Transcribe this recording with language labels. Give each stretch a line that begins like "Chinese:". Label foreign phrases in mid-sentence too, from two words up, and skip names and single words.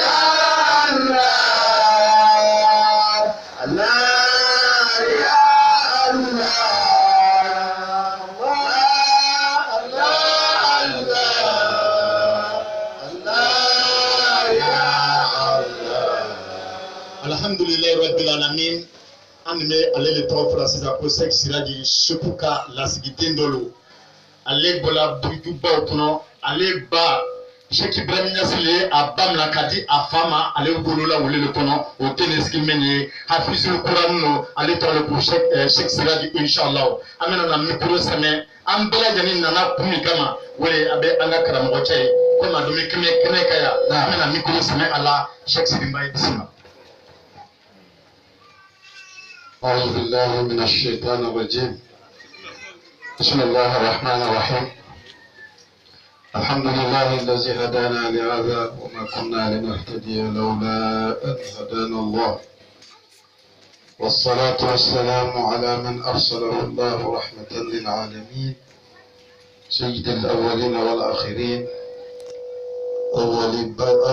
Arabic: الله الله يا الله الحمد لله رب العالمين
Bambara: anime ale le tɔgɔ fɔra sisan ko Sɛki Siraji Sepuka lasigiden dɔ ale bɔla dugubaw kɔnɔ ale ba Sɛki Ibrahim Ɲasile a ba mina ka di a fa ma ale wolola wele le kɔnɔ o tɛ ne sigi min ye
Arabic: حافظ القرآن
Bambara: no ale tɔgɔ le ko Sɛki Siraji inshallah an bɛna na mikoro sɛmɛ an bɛɛ lajɛlen nana kun min kama o de a bɛ an ka karamɔgɔ cɛ ye komi a dun bɛ kɛnɛ ka yan an bɛna mikoro sɛmɛ a la Sɛki Sidi Mbaye bisimila.
Arabic: أعوذ بالله من الشيطان الرجيم بسم الله الرحمن الرحيم الحمد لله الذي هدانا لهذا وما كنا لنهتدي لولا أن هدانا الله والصلاة والسلام على من أرسله الله رحمة للعالمين سيد الأولين والآخرين أول